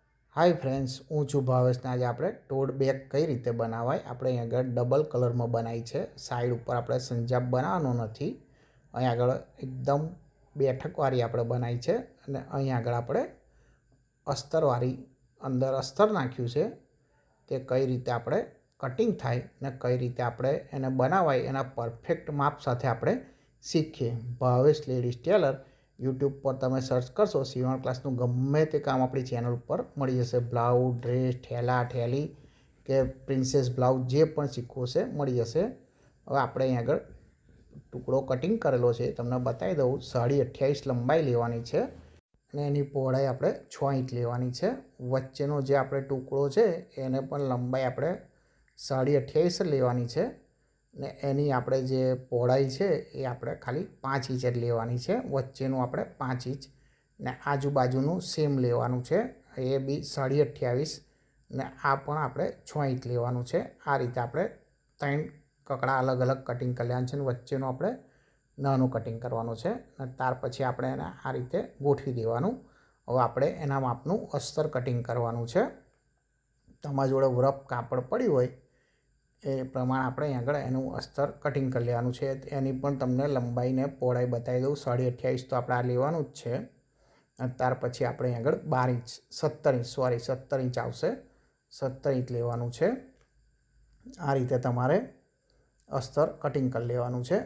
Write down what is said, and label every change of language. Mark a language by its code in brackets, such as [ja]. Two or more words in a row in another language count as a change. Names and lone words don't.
[en] hi friends, [gu] હું છું ભાવેશ ને આજ આપણે ટોડ બેગ કઈ રીતે બનાવાય આપણે અહીં આગળ ડબલ કલરમાં બનાવી છે। સાઈડ ઉપર આપણે સંજાપ બનાવવાનો નથી, અહીં આગળ એકદમ બેઠકવાળી આપણે બનાવી છે અને અહીં આગળ આપણે અસ્તરવાળી અંદર અસ્તર નાખ્યું છે। તે કઈ રીતે આપણે કટિંગ થાય ને કઈ રીતે આપણે એને બનાવાય એના પરફેક્ટ માપ સાથે આપણે શીખીએ। ભાવેશ લેડીઝ ટેલર યૂટ્યૂબ પર તમે સર્ચ કરશો સીવણ ક્લાસનું ગમે તે કામ આપણી ચેનલ પર મળી જશે। બ્લાઉઝ, ડ્રેસ, ઠેલા, ઠેલી કે પ્રિન્સેસ બ્લાઉઝ જે પણ શીખવો છે મળી જશે। હવે આપણે અહીં આગળ ટુકડો કટિંગ કરેલો છે, તમને બતાવી દઉં। 28.5 લંબાઈ લેવાની છે અને એની પહોળાઈ આપણે 6 ઇંચ લેવાની છે। વચ્ચેનો જે આપણે ટુકડો છે એને પણ લંબાઈ આપણે 28.5 લેવાની છે ને એની આપણે જે પહોળાઈ છે એ આપણે ખાલી 5 ઇંચ જ લેવાની છે। વચ્ચેનું આપણે 5 ઇંચ ને આજુબાજુનું સેમ લેવાનું છે, એ બી 28.5 ને આ પણ આપણે 6 ઇંચ લેવાનું છે। આ રીતે આપણે 3 કકડા અલગ અલગ કટિંગ કર લેવાના છે ને વચ્ચેનું આપણે નાનું કટિંગ કરવાનું છે ને ત્યાર પછી આપણે એને આ રીતે ગોઠવી દેવાનું। હવે આપણે એના માપનું અસ્તર કટિંગ કરવાનું છે। તમારી જોડે રફ કાપડ પડ્યું હોય એ પ્રમાણ આપણે અહીં આગળ એનું અસ્તર કટિંગ કરી લેવાનું છે। એની પણ તમને લંબાઈ ને પહોળાઈ બતાવી દઉં। 28.5 તો આપણે આ લેવાનું જ છે અને ત્યાર પછી આપણે અહીં આગળ 12 ઇંચ 17 ઇંચ 17 ઇંચ આવશે, 17 ઇંચ લેવાનું છે। આ રીતે તમારે અસ્તર કટિંગ કરી લેવાનું છે।